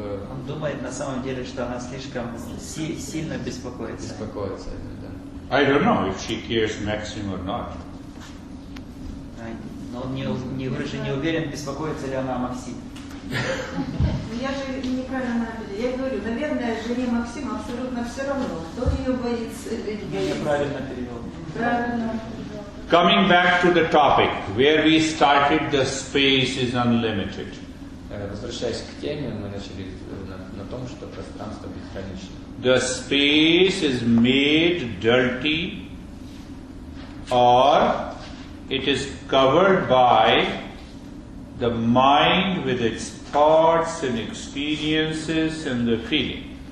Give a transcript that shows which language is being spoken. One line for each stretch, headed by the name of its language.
Russian: Он думает на самом деле, что она слишком сильно беспокоится. Беспокоится, да.
English: I don't know if she cares Maxim or not.
Russian: Но он уже не уверен, беспокоится ли она о Максиме. Я же неправильно ответила. Я говорю, наверное, жене Максима абсолютно все равно, кто ее боится или не Я правильно перевел. Правильно.
English: Coming back to the topic, where we started, the space is unlimited.
Russian: Возвращаясь к теме, мы начали на том, что пространство безгранично.
English: The space is made dirty, or it is covered by the mind with its thoughts and experiences and the feeling.